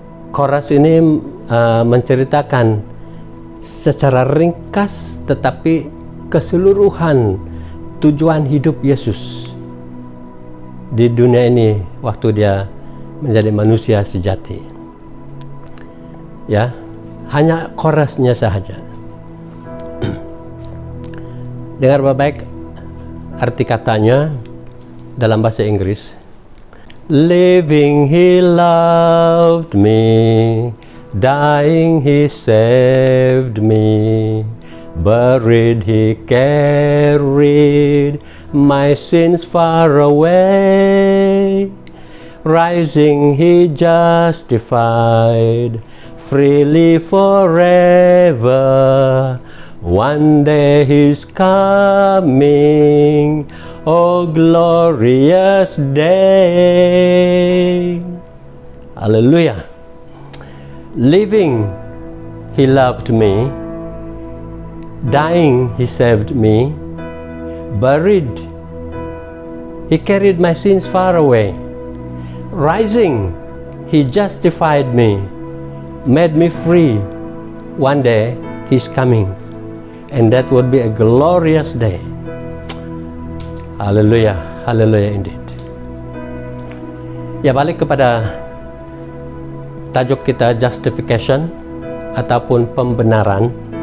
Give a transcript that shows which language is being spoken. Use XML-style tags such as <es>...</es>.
<ms>Chorus ini menceritakan secara ringkas tetapi keseluruhan tujuan hidup Yesus di dunia ini waktu dia menjadi manusia sejati. Ya, hanya chorusnya sahaja. Dengar baik-baik arti katanya dalam bahasa Inggris.</ms> <en>Living he loved me, dying he saved me, buried he carried my sins far away, rising he justified freely forever. One day he's coming, oh glorious day. Hallelujah. Living he loved me, dying he saved me, buried he carried my sins far away, rising he justified me, made me free. One day he's coming, and that would be a glorious day. Hallelujah, hallelujah indeed.</en> <ms>Ya, balik kepada tajuk kita, justification ataupun pembenaran.</ms>